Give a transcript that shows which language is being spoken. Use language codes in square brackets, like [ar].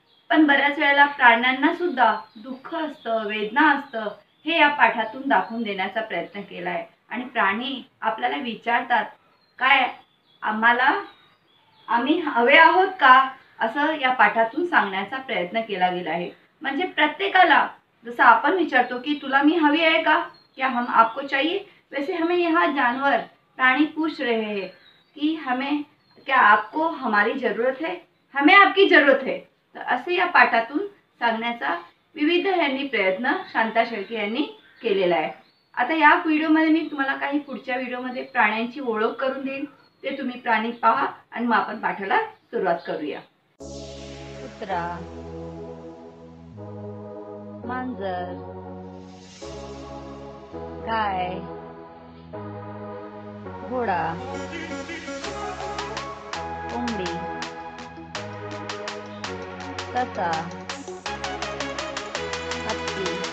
[mr] पण बऱ्याच वेळेला प्राण्यांना सुद्धा दुःख असतं, वेदना असतं, हे या पाठातून दाखवून देण्याचा प्रयत्न केला आहे। आणि प्राणी आपल्याला विचारतात, काय आम्ही हवे आहोत का, असं या पाठातून सांगण्याचा प्रयत्न केला गेला आहे। म्हणजे प्रत्येकाला जसं आपण विचारतो की तुला मी हवी आहे का, [hi] क्या हम आपको चाहिए, वैसे हमें यहाँ जानवर प्राणी पूछ रहे हैं कि हमें क्या आपको हमारी ज़रूरत है, हमें आपकी ज़रूरत है। [mr] तर असे या पाठातून सांगण्याचा विविध यांनी प्रयत्न शांता शेळके यांनी केलेला आहे। आता या व्हिडिओमध्ये मी तुम्हाला काही पुढच्या व्हिडिओमध्ये प्राण्यांची ओळख करून देईन, ते तुम्ही प्राणी पहा आणि मग आपण पाठाला सुरुवात करूया। कुत्रा, मांजर, गाय, घोडा, कोंबडी, ससा, हत्ती।